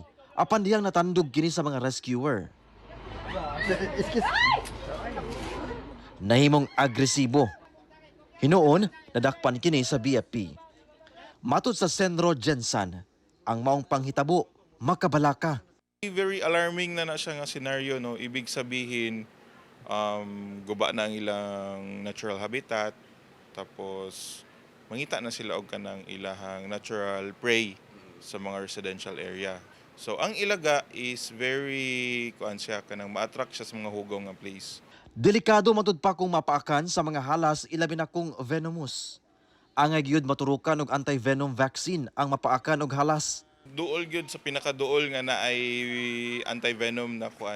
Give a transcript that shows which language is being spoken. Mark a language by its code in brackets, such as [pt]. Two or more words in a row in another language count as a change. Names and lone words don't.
[ceb] Apan diyang natandog kini sa mga rescuer. Nahimong agresibo. Hinoon, nadakpan kini sa BFP. Matod sa Senro Jensen, ang maong panghitabo, makabalaka. [en] Very alarming [ceb] na siya nga scenario, no? [tl] Ibig sabihin, [ceb] guba na ang ilang [en] natural habitat, [ceb] tapos mangita na sila og kanang ilahang [en] natural prey [ceb] sa mga [en] residential area. [ceb] So ang ilaga is very kanang ma-attract siya sa mga hugaw nga place. Delikado matud pa kung mapaakan sa mga halas ilabi na kung venomous. Angay gyud maturukan og [en] anti-venom vaccine [ceb] ang mapaakan og halas. Duol gyud sa pinakaduol nga na ay anti-venom na kuan.